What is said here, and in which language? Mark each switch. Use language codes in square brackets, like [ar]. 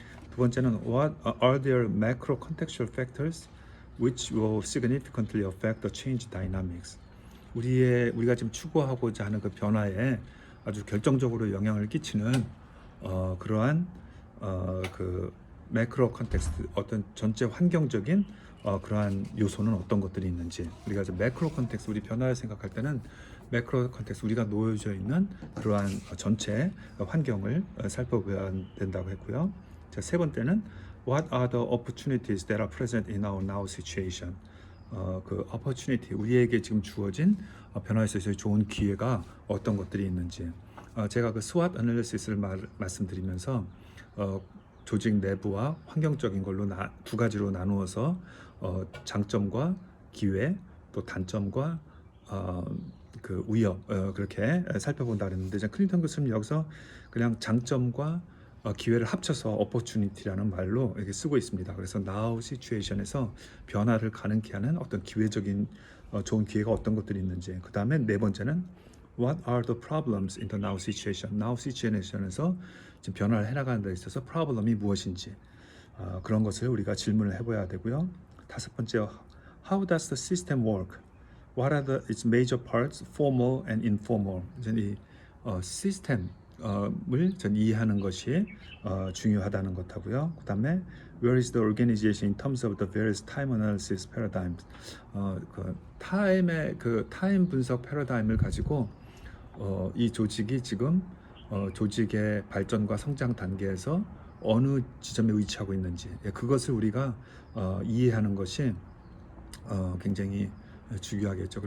[ko] 두 번째는 [en] What are there macro contextual factors which will significantly affect the change dynamics? [ko] 우리가 지금 추구하고자 하는 그 변화에 아주 결정적으로 영향을 끼치는 그러한 그 매크로 컨텍스트, 어떤 전체 환경적인 그러한 요소는 어떤 것들이 있는지, 우리가 이제 매크로 컨텍스트, 우리 변화를 생각할 때는 매크로 컨텍스트, 우리가 놓여져 있는 그러한 전체 환경을 살펴봐야 된다고 했고요. 자, 세 번째는 [en] What are the opportunities that are present in our now situation? [ko] 그 opportunity, 우리에게 지금 주어진 변화에 있어서 좋은 기회가 어떤 것들이 있는지. 제가 그 SWOT 애널리시스를 말씀드리면서 조직 내부와 환경적인 걸로 두 가지로 나누어서 장점과 기회, 또 단점과 그 위협 그렇게 살펴본다 그랬는데 이제 클린턴 교수님 여기서 그냥 장점과 기회를 합쳐서 opportunity라는 말로 이렇게 쓰고 있습니다. 그래서 now situation에서 변화를 가능케 하는 어떤 기회적인 좋은 기회가 어떤 것들이 있는지, 그 다음에 네 번째는 [en] What are the problems in the now situation? [ko] Now situation에서 지금 변화를 해나가는 데 있어서 problem이 무엇인지 그런 것을 우리가 질문을 해봐야 되고요. 다섯 번째, [en] How does the system work? What are its major parts, formal and informal? [ko] 이 시스템을 이해하는 것이 중요하다는 것하고요. 그 다음에 [en] Where is the organization in terms of the various time analysis paradigms? [ko] 그 타임 분석 패러다임을 가지고 이 조직이 지금 조직의 발전과 성장 단계에서 어느 지점에 위치하고 있는지 그것을 우리가 이해하는 것이 굉장히 중요하겠죠.